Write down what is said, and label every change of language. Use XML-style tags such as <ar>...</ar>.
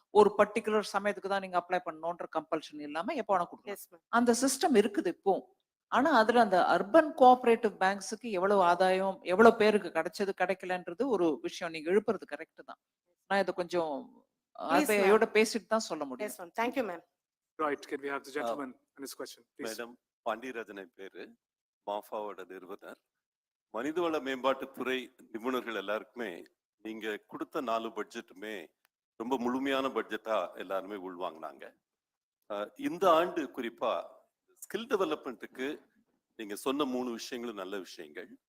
<ta>ஒரு பர்டிகுலர் சமயத்துக்கு தான் நீங்க அப்ளை பண்ணணும்ன்ற கம்பல்ஷன் இல்லாம எப்ப வேணா கொடுக்கலாம். அந்த சிஸ்டம் இருக்குது இப்போ. ஆனா அதுல அந்த அர்பன் கோஆபரேட்டிவ் பேங்க்ஸுக்கு எவ்வளவு ஆதாயம், எவ்வளவு பேருக்கு கிடைச்சது கிடைக்கலன்றது ஒரு விஷயம் நீங்க எழுப்புறது கரெக்ட் தான். நான் இதை கொஞ்சம் ஆர்பிஐயோட பேசிட்டு தான் சொல்ல முடியும்.</ta> <en>Yes, ma'am. Thank you, ma'am. Right, can we have the gentleman and his question, please?</en> <ta>Madam பாண்டியராஜனை பேரு, மாஃபாவோட நிறுவனர். மனிதவள மேம்பாட்டுத்துறை நிபுணர்கள் எல்லாருக்குமே நீங்க கொடுத்த 4 பட்ஜெட்டுமே ரொம்ப முழுமையான பட்ஜெட்டா எல்லாருமே உள்வாங்கினாங்க. இந்த ஆண்டு குறிப்பா ஸ்கில் டெவலப்மெண்ட்டுக்கு நீங்க சொன்ன 3 விஷயங்களும் நல்ல விஷயங்கள்.</ta>